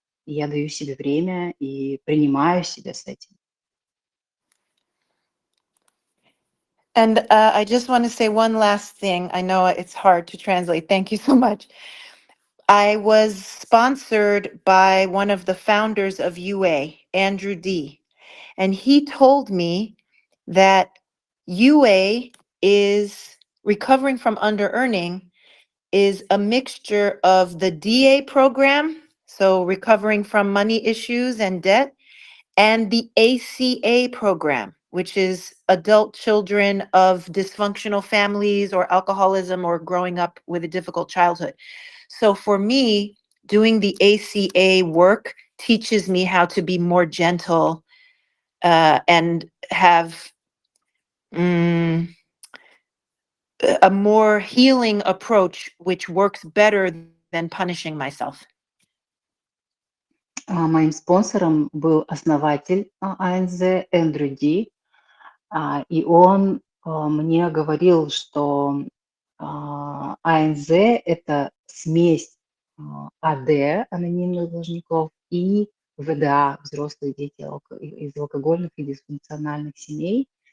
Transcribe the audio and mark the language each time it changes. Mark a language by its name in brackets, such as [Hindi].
[Russian] И я даю себе время и принимаю себя с этим. [English] And I just want to say one last thing. I know it's hard to translate. Thank you so much. I was sponsored by one of the founders of UA, Andrew D. And he told me that UA is recovering from under earning is a mixture of the DA program, so recovering from money issues and debt, and the ACA program, which is adult children of dysfunctional families or alcoholism or growing up with a difficult childhood. So for me, doing the ACA work teaches me how to be more gentle and have a more healing approach, which works better than punishing myself. [Russian] Моим спонсором был основатель АНЗ Эндрю Ди, и он мне говорил, что АНЗ – это смесь АД, анонимных должников, и ВДА, взрослые дети из алкогольных и дисфункциональных семей.